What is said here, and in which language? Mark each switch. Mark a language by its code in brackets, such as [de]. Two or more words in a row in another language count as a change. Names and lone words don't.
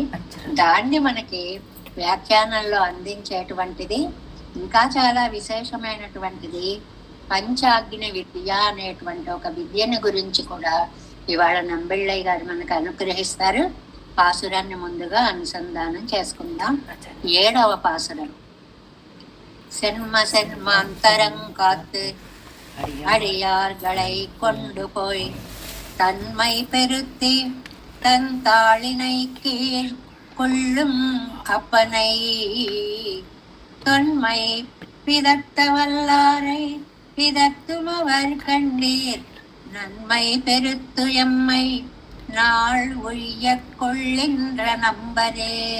[te] దాన్ని మనకి వ్యాఖ్యానంలో అందించేటువంటిది ఇంకా చాలా విశేషమైనటువంటిది పంచాగ్ని విద్య అనేటువంటి ఒక విద్యను గురించి కూడా ఇవాళ నంబిళ్ళయ్య గారు మనకు అనుగ్రహిస్తారు. పాసురాన్ని ముందుగా అనుసంధానం చేసుకుందాం. 7వ పాసురం. [ta] சென்ம சென்மாந்தரம் காத்து அடியார்களை கொண்டு போய் தன்மை பெருத்தி தன் தாளினை கீழ் கொள்ளும் அப்பனை தொன்மை பிதத்த வல்லாரை பிதத்துமவர் கண்டீர் நன்மை பெருத்து எம்மை நாள் ஒழிய கொள்ளின்ற நம்பரே.